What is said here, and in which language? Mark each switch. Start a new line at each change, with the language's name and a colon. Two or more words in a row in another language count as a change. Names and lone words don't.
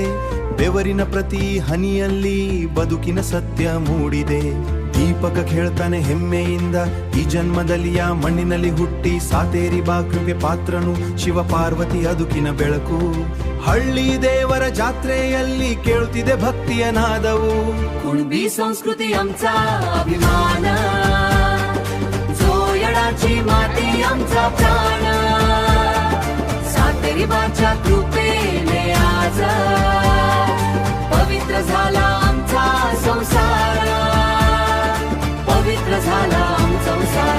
Kannada: ಬೆವರಿನ ಪ್ರತಿ ಹನಿಯಲ್ಲಿ ಬದುಕಿನ ಸತ್ಯ ಮೂಡಿದೆ. ದೀಪಕ ಹೇಳ್ತಾನೆ ಹೆಮ್ಮೆಯಿಂದ, ಈ ಜನ್ಮದಲ್ಲಿಯ ಮಣ್ಣಿನಲ್ಲಿ ಹುಟ್ಟಿ ಸಾತೇರಿ ಬಾಕೃಪೆ ಪಾತ್ರನು ಶಿವ ಪಾರ್ವತಿ ಅದುಕಿನ ಬೆಳಕು. ಹಳ್ಳಿ ದೇವರ ಜಾತ್ರೆಯಲ್ಲಿ ಕೇಳುತ್ತಿದೆ ಭಕ್ತಿಯ ನಾದವು.
Marathi: कुणबी संस्कृती आमचा अभिमान, जोयडाची माती आमचा प्राण. सातेरी बाच्या कृपेने आज पवित्र झाला आमचा संसार, पवित्र झाला आमचा संसार.